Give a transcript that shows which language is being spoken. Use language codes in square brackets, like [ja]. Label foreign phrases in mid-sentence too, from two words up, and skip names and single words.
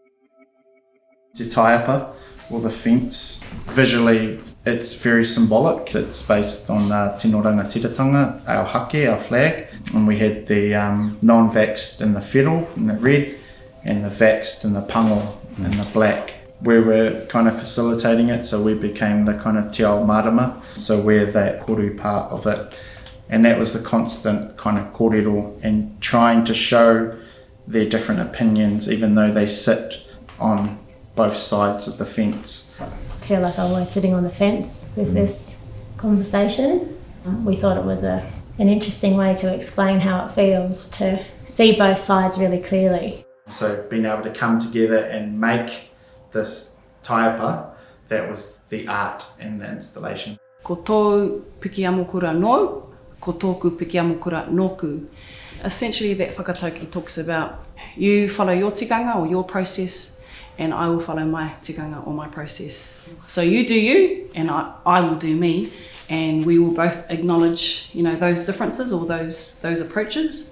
[en] Te Taiapa, or the fence, visually it's very symbolic. It's based on [mi] Tino Rangatiratanga, [en] our hake, our flag, and we had the non-vaxxed in the whero in the red and the vaxxed in the pango in the black. We were kind of facilitating it, so we became the kind of [mi] te ao marama, [en] so we're that koru part of it. And that was the constant kind of kōrero and trying to show their different opinions, even though they sit on both sides of the fence. I feel like I'm always sitting on the fence with this conversation. We thought it was an interesting way to explain how it feels to see both sides really clearly. So being able to come together and make this taiapa, that was the art in the installation. [mi] Ko tōu piki amokura no, ko tōku piki amokura noku. [en] Essentially that whakatauki talks about you follow your tikanga or your process, and I will follow my tikanga or my process. So you do you, and I will do me, and we will both acknowledge, those differences or those approaches.